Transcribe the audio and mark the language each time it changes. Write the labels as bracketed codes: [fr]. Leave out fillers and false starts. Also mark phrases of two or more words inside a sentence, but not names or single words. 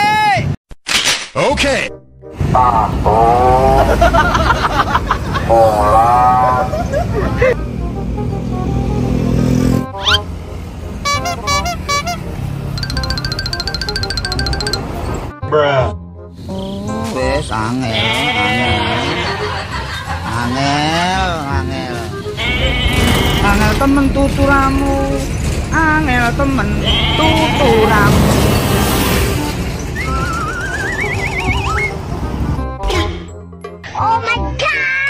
[en] Okay. Bruh. [jv] Wes angel temen tuturamu, angel temen tuturamu. [en] Oh my god.